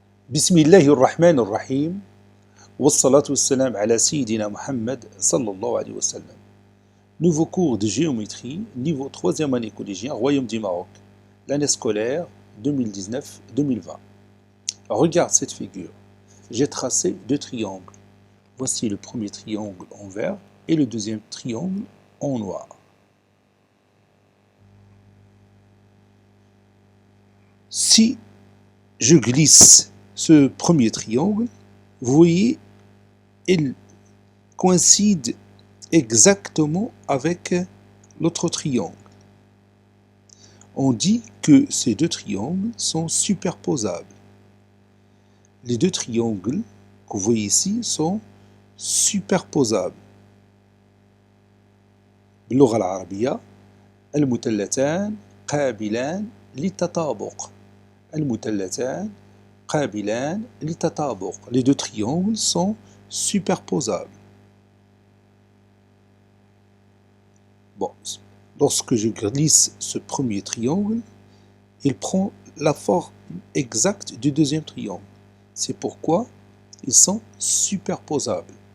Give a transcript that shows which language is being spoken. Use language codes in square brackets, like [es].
[ar] بسم الله الرحمن الرحيم والصلاة والسلام على سيدنا Muhammad sallallahu alayhi wa sallam. [fr] Nouveau cours de géométrie, niveau 3e année collégien, Royaume du Maroc, l'année scolaire 2019-2020. Regarde cette figure. J'ai tracé deux triangles. Voici le premier triangle en vert et le deuxième triangle en noir. Si je glisse ce premier triangle, vous voyez, il coïncide exactement avec l'autre triangle. On dit que ces deux triangles sont superposables. Les deux triangles que vous voyez ici sont superposables. [ar] باللغة العربية المثلثان قابلان للتطابق. المثلثان قابلان للتطابق. [fr] Les deux triangles sont superposables. Bon, lorsque je glisse ce premier triangle, il prend la forme exacte du deuxième triangle. C'est pourquoi ils sont superposables.